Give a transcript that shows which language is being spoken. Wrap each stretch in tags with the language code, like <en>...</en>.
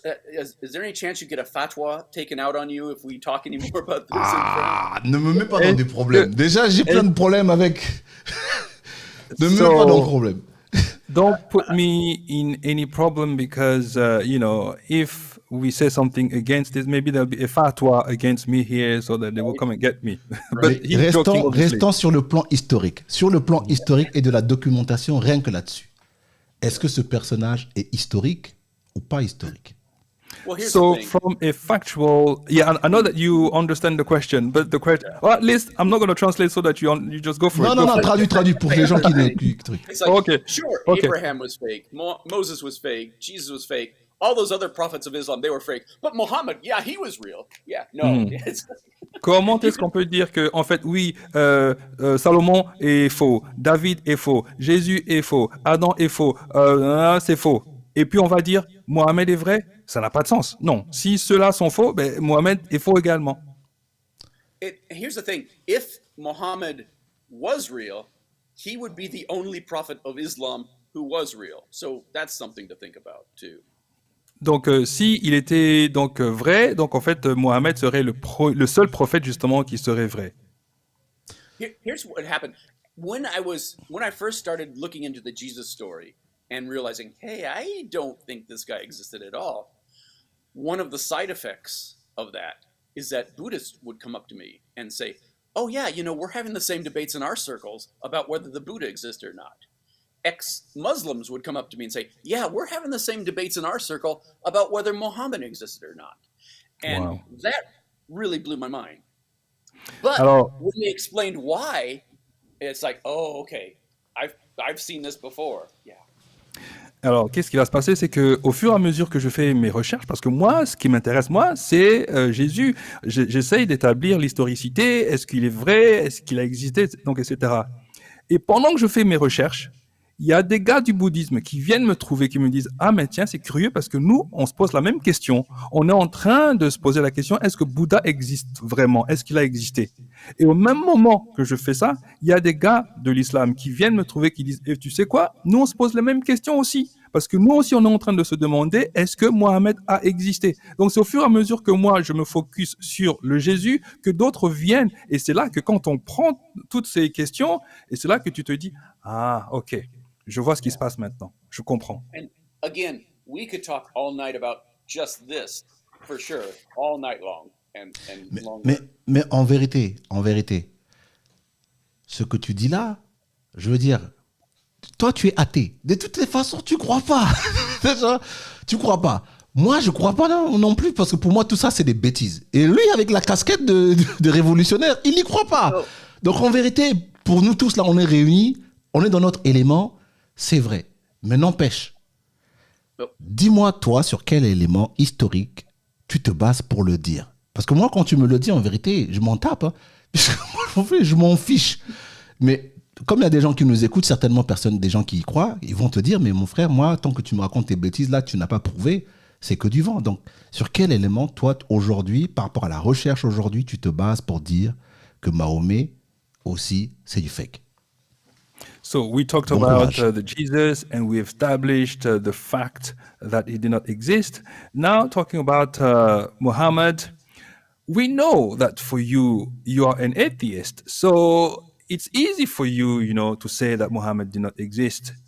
<en>Is there any chance you get a fatwa taken out on you if we talk any more about this?</en> <fr>Ah, ne me mets pas dans des problèmes. Déjà, j'ai plein de problèmes avec... Ne me mets pas dans le problème.</fr> <en>Don't put me in any problem because, if we say something against this, maybe there'll be a fatwa against me here so that they will come and get me. But</en> <fr>Restons sur le plan historique. Sur le plan historique et de la documentation, rien que là-dessus. Est-ce que ce personnage est historique ou pas historique?</fr> <en>Well, here's So the thing. from a factual, I know that you understand the question, but the question, or at least I'm not going to translate so that you just go for it.</en> <fr>Non, traduis pour les gens qui truc.</fr> <en>It's like, Okay. sure, Okay. Abraham was fake, Moses was fake, Jesus was fake, all those other prophets of Islam, they were fake. But Muhammad, yeah, he was real. Yeah, no. It's-</en> <fr>Comment est-ce qu'on peut dire que, en fait, oui, Salomon est faux, David est faux, Jésus est faux, Adam est faux, c'est faux. Et puis on va dire, Mohamed est vrai? Ça n'a pas de sens. Non. Si ceux-là sont faux, ben, Mohamed est faux également.</fr> <en>Here's the thing. If Muhammad was real, he would be the only prophet of Islam who was real. So that's something to think about too.</en> <fr>Donc, si il était donc vrai, donc en fait, Mohamed serait le seul prophète justement qui serait vrai.</fr> <en>Here's what happened. When I first started looking into the Jesus story and realizing, hey, I don't think this guy existed at all. One of the side effects of that is that Buddhists would come up to me and say, oh yeah, we're having the same debates in our circles about whether the Buddha exists or not. Ex-Muslims would come up to me and say, yeah, we're having the same debates in our circle about whether Muhammad existed or not. And Wow. that really blew my mind. But</en> <fr>Alors-</fr> <en>when they explained why, it's like, oh, okay, I've seen this before. Yeah.</en> <fr>Alors, qu'est-ce qui va se passer? C'est que au fur et à mesure que je fais mes recherches, parce que moi, ce qui m'intéresse, moi, c'est Jésus. J'essaye d'établir l'historicité. Est-ce qu'il est vrai? Est-ce qu'il a existé? Donc, etc. Et pendant que je fais mes recherches, Il y a des gars du bouddhisme qui viennent me trouver, qui me disent « Ah, mais tiens, c'est curieux parce que nous, on se pose la même question. On est en train de se poser la question, est-ce que Bouddha existe vraiment? Est-ce qu'il a existé ?» Et au même moment que je fais ça, il y a des gars de l'islam qui viennent me trouver, qui disent « Tu sais quoi? Nous, on se pose les mêmes questions aussi. Parce que nous aussi, on est en train de se demander, est-ce que Mohammed a existé ?» Donc, c'est au fur et à mesure que moi, je me focus sur le Jésus, que d'autres viennent. Et c'est là que quand on prend toutes ces questions, et c'est là que tu te dis « Ah, ok. Je vois ce qui se passe maintenant. Je comprends. »</fr> <en>And again, we could talk all night about just this, for sure, all night long and longer.</en> <fr>Mais en vérité, ce que tu dis là, je veux dire, toi, tu es athée. De toutes les façons, tu crois pas. Tu crois pas. Moi, je crois pas non plus, parce que pour moi, tout ça, c'est des bêtises. Et lui, avec la casquette de révolutionnaire, il n'y croit pas. Oh. Donc, en vérité, pour nous tous, là, on est réunis, on est dans notre élément, c'est vrai. Mais n'empêche, Oh. dis-moi, toi, sur quel élément historique tu te bases pour le dire. Parce que moi, quand tu me le dis, en vérité, je m'en tape. Hein. Je m'en fiche. Mais comme il y a des gens qui nous écoutent, certainement des gens qui y croient, ils vont te dire, mais mon frère, moi, tant que tu me racontes tes bêtises, là, tu n'as pas prouvé, c'est que du vent. Donc, sur quel élément, toi, aujourd'hui, par rapport à la recherche aujourd'hui, tu te bases pour dire que Mahomet, aussi, c'est du fake?</fr> <en>So we talked</en> <fr>Bon</fr> <en>about</en> <fr>courage.</fr> <en>the Jesus, and we established the fact that he did not exist. Now talking about Muhammad, we know that for you, you are an atheist. So it's easy for you, to say that Muhammad did not exist.</en>